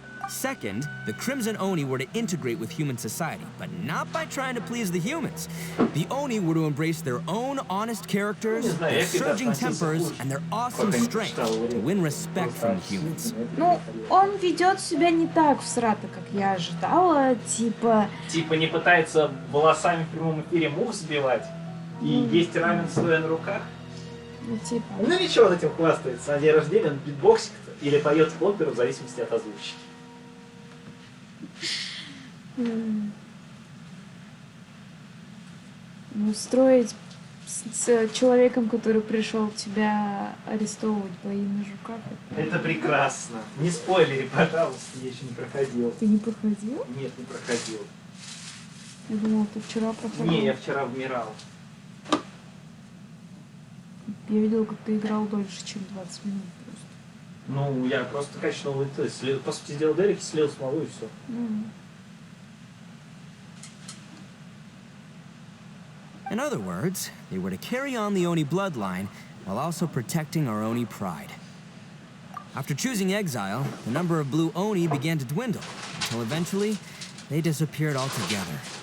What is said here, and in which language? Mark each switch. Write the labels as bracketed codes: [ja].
[en] Second, the Crimson Oni were to integrate with human society, but not by trying to please the humans. The Oni were to embrace their own honest characters, their surging tempers, and their awesome strength to win respect from the humans. [ru] Ну, он ведет себя не так всрато, как я ожидала, типа... Типа не пытается волосами в прямом эфире мух сбивать и есть рамен стоя на руках. Ну, типа... Ну ничего, он этим хвастается. На день рождения он битбоксит или поет в оперу в зависимости от озвучки. Устроить с человеком, который пришел тебя арестовывать по имени Жука. Это прекрасно. Не спойлери, пожалуйста, я еще не проходил. Ты не проходил? Нет, не проходил. Я думала, ты вчера проходил. Не, я вчера вмирал. Я видел, как ты играл дольше, чем 20 минут просто. Ну, я просто качнул Итто, по сути, сделал Дерек, слил смолу и все. [en] In other words, they were to carry on the Oni bloodline while also protecting our Oni pride. After choosing exile, the number of Blue Oni began to dwindle, until eventually, they disappeared altogether.